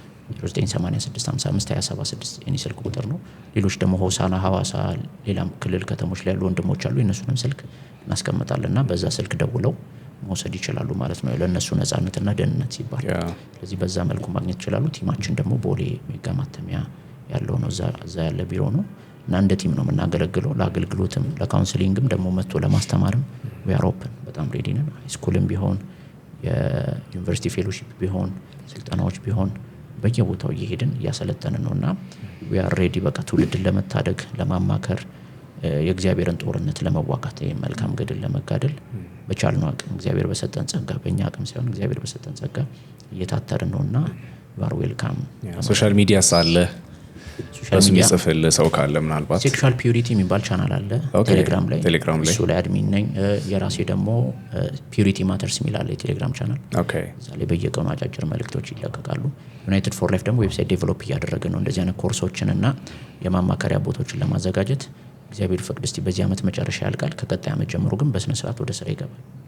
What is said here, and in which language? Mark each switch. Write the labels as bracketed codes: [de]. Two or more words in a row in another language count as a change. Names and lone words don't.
[am] 0986552076 የኔ ስልክ ቁጥር ነው። ሌሎች ደግሞ ሆሳና፣ ሐዋሳ፣ ሌላም ክልል ከተሞች ላይ ያሉ ወንድሞች አሉ፣ የነሱንም ስልክ እናስቀምጣለንና በዛ ስልክ ደውለው መውሰድ ይችላሉ ማለት ነው፣ ለነሱ ነፃነትና ደህንነት ሲባል። ስለዚህ በዛ መልኩ ማግኘት ይችላሉ። ቲማችን ደግሞ ቦሌ ሜጋ ማተሚያ ያለው ነው፣ እዛ ያለ ቢሮ ነው እና እንደ ቲም ነው የምናገለግለው። ለአገልግሎትም ለካውንስሊንግም ደግሞ መጥቶ ለማስተማርም [en] we are open፣ [am] በጣም ሬዲ ነን። ሃይስኩልም ቢሆን የዩኒቨርሲቲ ፌሎሺፕ ቢሆን ስልጠናዎች ቢሆን በየቦታው እየሄድን እያሰለጠንን ነውና [en] we are ready፣ [am] በቃ ትውልድን ለመታደግ ለማማከር፣ የእግዚአብሔርን ጦርነት ለመዋጋት፣ መልካም ገድል ለመጋደል በቻልነው አቅም እግዚአብሔር በሰጠን ጸጋ፣ በእኛ አቅም ሳይሆን እግዚአብሔር በሰጠን ጸጋ እየታተርን ነውና [en] you are welcome። [am] ሶሻል ሚዲያ ሳለ እሱ የሚጽፍል ሰው ካለ ምናልባት ሴክሹዋል ፒዩሪቲ የሚባል ቻናል አለ ቴሌግራም ላይ፣ እሱ ላይ አድሚን ነኝ። የራሴ ደግሞ ፒዩሪቲ ማተርስ የሚል አለ የቴሌግራም ቻናል። እዛ ላይ በየቀኑ አጫጭር መልእክቶች ይለቀቃሉ። ዩናይትድ ፎር ላይፍ ደግሞ ዌብሳይት ዴቨሎፕ እያደረገ ነው እንደዚህ አይነት ኮርሶችን እና የማማከሪያ ቦታዎችን ለማዘጋጀት። እግዚአብሔር ይፈቅድ እስቲ በዚህ ዓመት መጨረሻ ያልቃል። ከቀጣይ ዓመት ጀምሮ ግን በስነ ስርዓት ወደ ስራ ይገባል።